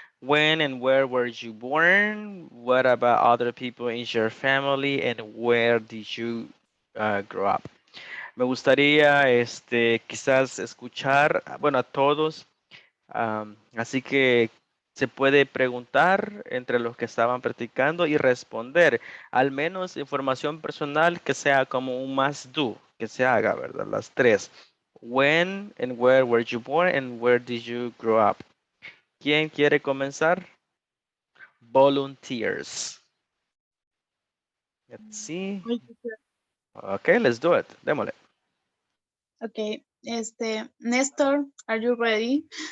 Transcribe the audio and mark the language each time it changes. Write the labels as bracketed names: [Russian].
[English] When and where were you born? What about other people in your family? And where did you grow up? [Spanish] Me gustaría, quizás escuchar, bueno, a todos. Así que se puede preguntar entre los que estaban practicando y responder, al menos información personal que sea como un must do, que se haga, ¿verdad? Las 3. [English] When and where were you born and where did you grow up? [Spanish] ¿Quién quiere comenzar? [English] Volunteers. Let's see. Okay, let's do it. [Spanish] Démosle. [English] Okay, Nestor, are you ready?